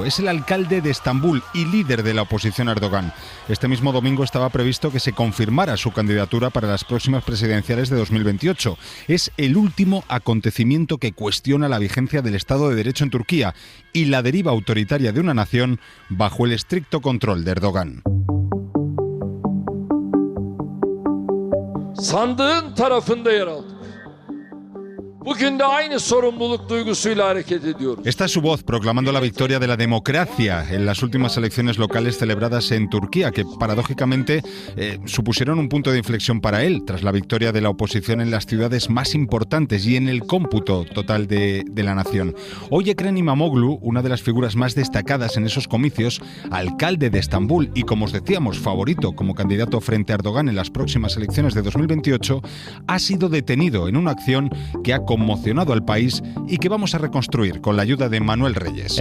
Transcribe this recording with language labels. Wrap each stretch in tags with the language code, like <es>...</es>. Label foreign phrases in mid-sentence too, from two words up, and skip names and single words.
<es>Es el alcalde de Estambul y líder de la oposición a Erdogan. Este mismo domingo estaba previsto que se confirmara su candidatura para las próximas presidenciales de 2028. Es el último acontecimiento que cuestiona la vigencia del Estado de Derecho en Turquía y la deriva autoritaria de una nación bajo el estricto control de Erdogan.</es> <tr>Sandığın tarafında yer aldık. Bugün de aynı sorumluluk duygusuyla hareket ediyoruz.</tr> <es>Esta es su voz proclamando la victoria de la democracia en las últimas elecciones locales celebradas en Turquía, que paradójicamente supusieron un punto de inflexión para él, tras la victoria de la oposición en las ciudades más importantes y en el cómputo total de la nación. Hoy Ekrem İmamoğlu, una de las figuras más destacadas en esos comicios, alcalde de Estambul y, como os decíamos, favorito como candidato frente a Erdogan en las próximas elecciones de 2028, ha sido detenido en una acción que ha conmocionado al país y que vamos a reconstruir con la ayuda de Manuel Reyes.</es>